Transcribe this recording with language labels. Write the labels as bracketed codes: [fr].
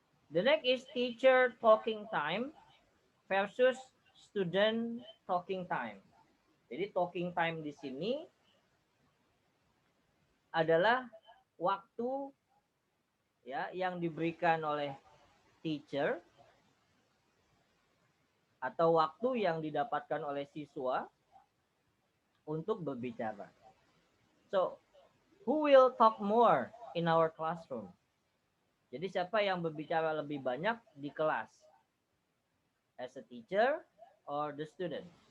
[en] The next is teacher talking time versus student talking time. [id] Jadi talking time di sini adalah waktu ya yang diberikan oleh teacher atau waktu yang didapatkan oleh siswa untuk berbicara. [en] So, who will talk more in our classroom? [id] Jadi siapa yang berbicara lebih banyak di kelas? [en] As a teacher or the student?